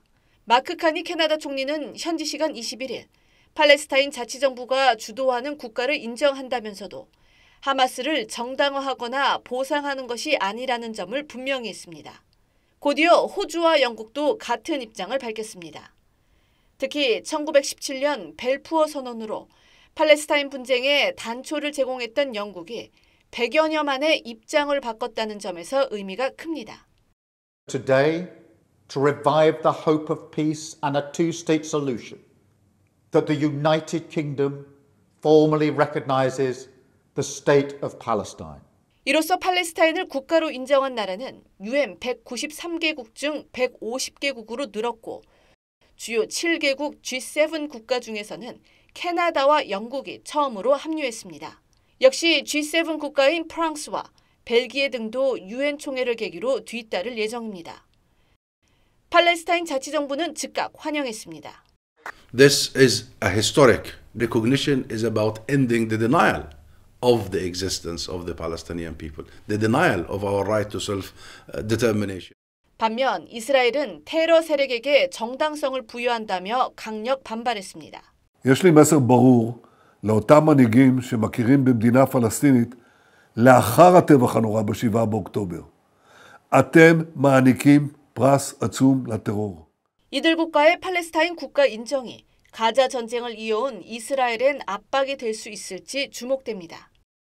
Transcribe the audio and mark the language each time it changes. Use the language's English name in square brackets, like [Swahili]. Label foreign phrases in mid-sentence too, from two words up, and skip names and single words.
[Korean] 마크 카니 캐나다 총리는 현지 시간 21일 팔레스타인 자치정부가 주도하는 국가를 인정한다면서도 하마스를 정당화하거나 보상하는 것이 아니라는 점을 분명히 했습니다. 곧이어 호주와 영국도 같은 입장을 밝혔습니다. 특히 1917년 벨푸어 선언으로 팔레스타인 분쟁에 단초를 제공했던 영국이 100여 년 만에 입장을 바꿨다는 점에서 의미가 큽니다. [English] Today, to revive the hope of peace and a two-state solution, that the United Kingdom formally recognizes the state of Palestine. [Korean] 이로써 팔레스타인을 국가로 인정한 나라는 UN 193개국 중 150개국으로 늘었고 주요 7개국 G7 국가 중에서는 캐나다와 영국이 처음으로 합류했습니다. 역시 G7 국가인 프랑스와 벨기에 등도 UN 총회를 계기로 뒤따를 예정입니다. 팔레스타인 자치정부는 즉각 환영했습니다. [English] This is a historic recognition is about ending the denial of the existence of the Palestinian people, the denial of our right to self-determination. [Korean] 반면 이스라엘은 테러 세력에게 정당성을 부여한다며 강력 반발했습니다. [Hebrew] יש לי מסר ברור לאותם מנהיגים שמכירים במדינה פלסטינית לאחר הטבח הנורא ב7 באוקטובר. אתם מעניקים פרס עצום לטרור. [Korean] 이들 국가의 팔레스타인 국가 인정이 가자 전쟁을 이어온 이스라엘엔 압박이 될 수 있을지 주목됩니다.